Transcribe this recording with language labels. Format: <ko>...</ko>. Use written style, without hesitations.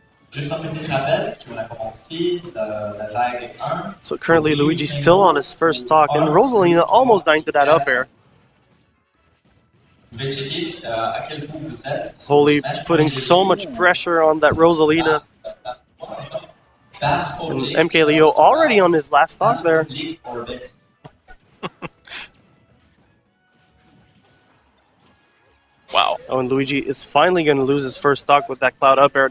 <fr>Juste un petit rappel qu'on a commencé la vague 1.</fr> <en>So currently Luigi's still on his first stock, and Rosalina almost dying to that up air.</en> <fr>Vous pouvez checker à quel point vous êtes.</fr> <en>Holy putting so much pressure on that Rosalina. And MKLeo already on his last stock there. Wow. Oh, and Luigi is finally going to lose his first stock with that Cloud up air.</en>